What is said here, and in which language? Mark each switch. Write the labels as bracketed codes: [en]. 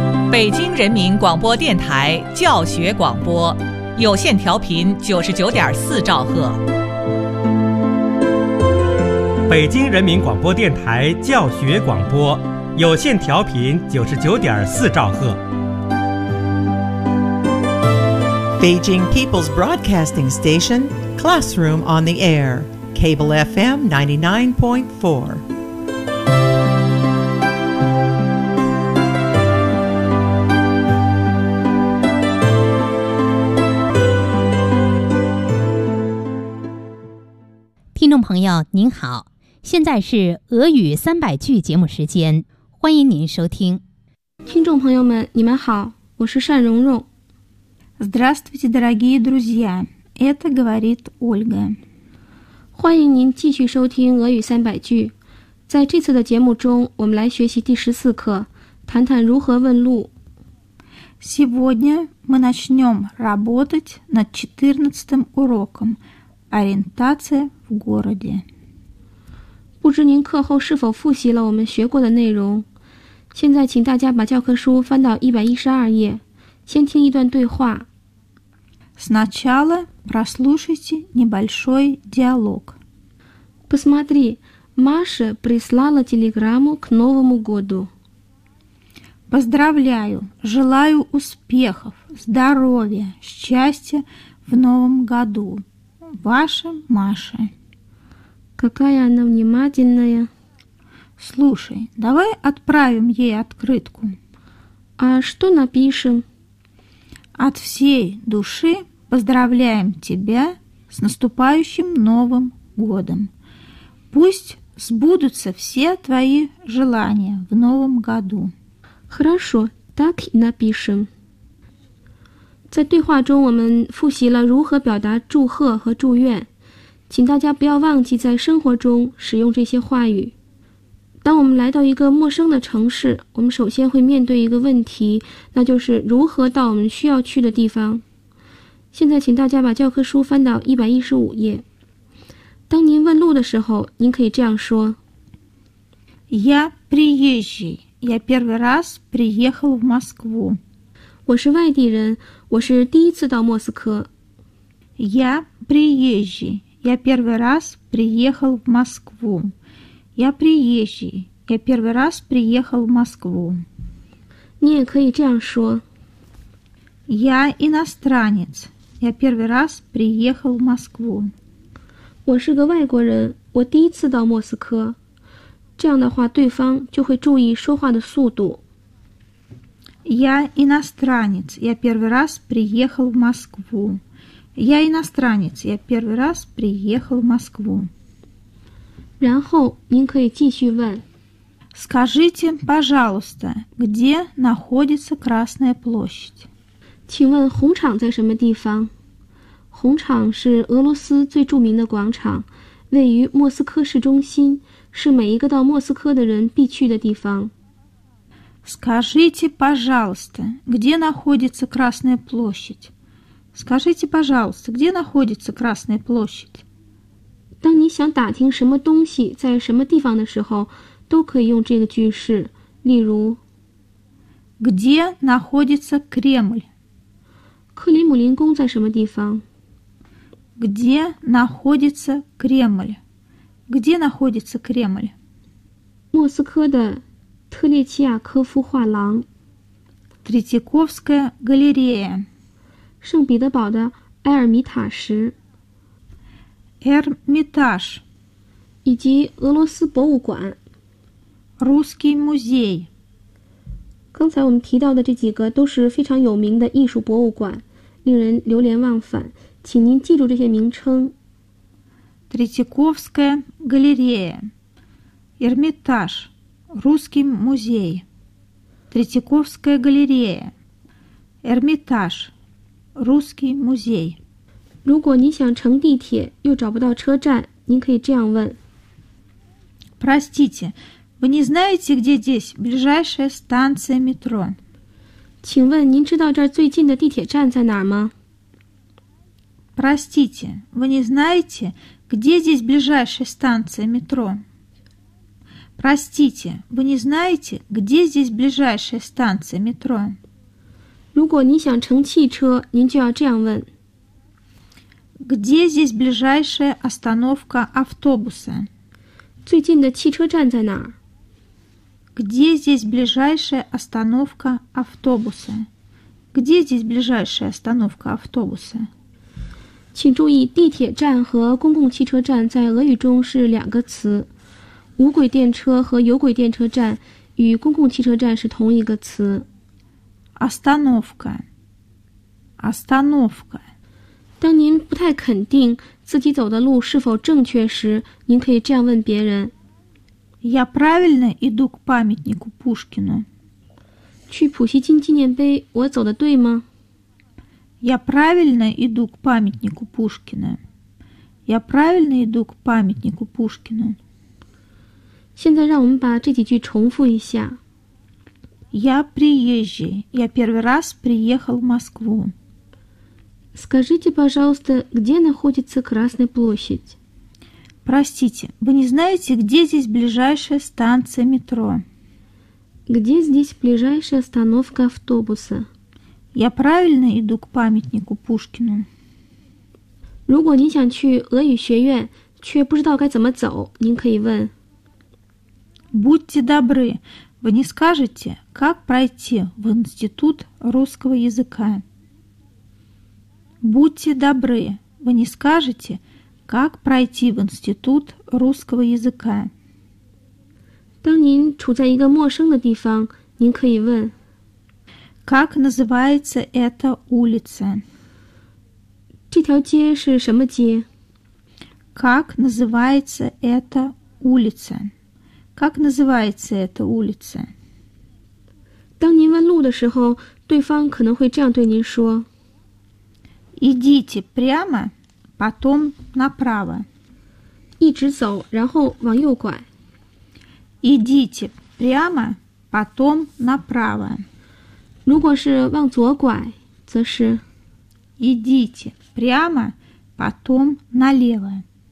[zh] 北京人民广播电台教学广播，有线调频99.4兆赫。北京人民广播电台教学广播，有线调频99.4兆赫。 [en] Beijing People's Broadcasting Station, Classroom on the Air, Cable FM 99.4. [zh] 朋友您好，现在是俄语300句节目时间，欢迎您收听。听众朋友们你们好，我是单蓉蓉。 [ru] Здравствуйте, дорогие друзья, это говорит Ольга. [zh] 欢迎您继续收听俄语300句。在这次的节目中，我们来学习第14课，谈谈如何问路。 [ru] Сегодня мы начнем работать над 14 уроком ориентация в городе. [zh] 不知您课后是否复习了我们学过的内容？现在请大家把教科书翻到112页，先听一段对话。 [ru] Сначала прослушайте небольшой диалог. Посмотри, Маша прислала телеграмму к Новому году. Поздравляю, желаю успехов, здоровья, счастья в Новом году. Ваша Маша. Какая она внимательная. Слушай, давай отправим ей открытку. А что напишем? От всей души поздравляем тебя с наступающим Новым годом. Пусть сбудутся все твои желания в Новом году. Хорошо, так и напишем. [zh] 在对话中，我们复习了如何表达祝贺和祝愿，请大家不要忘记在生活中使用这些话语。当我们来到一个陌生的城市，我们首先会面对一个问题，那就是如何到我们需要去的地方。现在请大家把教科书翻到115页。当您问路的时候，您可以这样说。 [ru] Я приезжий. Я первый раз приехал в Москву. [zh] 我是外地人，我是第一次到莫斯科。 [ru] Я приезжий. Я первый раз приехал в Москву. Я приезжий. Я первый раз приехал в Москву. [zh] 你也可以这样说。 [ru] Я иностранец. Я первый раз приехал в Москву. [zh] 我是个外国人，我第一次到莫斯科。这样的话，对方就会注意说话的速度。 [ru] Я иностранец. Я первый раз приехал в Москву. Я иностранец. Я первый раз приехал в Москву. [zh] 然后您可以继续问。 [ru] Скажите, пожалуйста, где находится Красная площадь? [zh] 请问红场在什么地方？红场是俄罗斯最著名的广场，位于莫斯科市中心，是每一个到莫斯科的人必去的地方。 [ru] Скажите, пожалуйста, где находится Красная площадь? Скажите, пожалуйста, где находится Красная площадь? [zh] 当你想打听什么东西在什么地方的时候，都可以用这个句式。例如 [ru] Где находится Кремль? [zh] 克里姆林宫在什么地方？ [ru] Где находится Кремль? Где находится Кремль? [zh] 莫斯科的特列齐亚科夫画廊 [ru] Третьяковская галерея [zh] 圣彼得堡的埃尔米塔什 [ru] Эрмитаж [zh] 以及俄罗斯博物馆 [ru] Русский музей [zh] 刚才我们提到的这几个都是非常有名的艺术博物馆，令人流连忘返，请您记住这些名称 [ru] Третьяковская галерея Эрмитаж Русский музей, Третьяковская галерея, Эрмитаж, Русский музей. [zh] 如果您想乘地铁又找不到车站，您可以这样问。 [ru] Простите, вы не знаете, где здесь ближайшая станция метро? [zh] 请问您知道这儿最近的地铁站在哪儿吗？ [ru] Простите, вы не знаете, где здесь ближайшая станция метро? Простите, вы не знаете, где здесь ближайшая станция метро? [zh] 如果你想乘汽车，您就要这样问。 [ru] Где здесь ближайшая остановка автобуса? [zh] 最近的汽车站在哪儿？ [ru] Где здесь ближайшая остановка автобуса? Где здесь ближайшая остановка автобуса? [zh] 请注意，地铁站和公共汽车站在俄语中是两个词。无轨电车和有轨电车站与公共汽车站是同一个词。 [ru] Остановка. Остановка. [zh] 当您不太肯定自己走的路是否正确时，您可以这样问别人。 [ru] Я правильно иду к памятнику Пушкину? [zh] 去普希金纪念碑，我走的对吗？ [ru] Я правильно иду к памятнику Пушкина? Я правильно иду к памятнику Пушкина? [zh] 现在让我们把这几句重复一下。 [ru] Я приезжий. Я первый раз приехал в Москву. Скажите, пожалуйста, где находится Красная площадь? Простите, вы не знаете, где здесь ближайшая станция метро? Где здесь ближайшая остановка автобуса? Я правильно иду к памятнику Пушкину. [zh] 如果您想去俄语学院，却不知道该怎么走，您可以问。 [ru] Будьте добры, вы не скажете, как пройти в институт русского языка? Будьте добры, вы не скажете, как пройти в институт русского языка? [zh] 当您处在一个陌生的地方，您可以问。 [ru] Как называется эта улица? [zh] 这条街是什么街? [ru] Как называется эта улица? Как называется эта улица? [zh] 当您问路的时候，对方可能会这样对您说。 [ru] Идите прямо, потом направо. [zh] 一直走，然后往右拐。 [ru] Идите прямо, потом направо. [zh] 如果是往左拐，则是 [ru] Идите прямо, потом налево.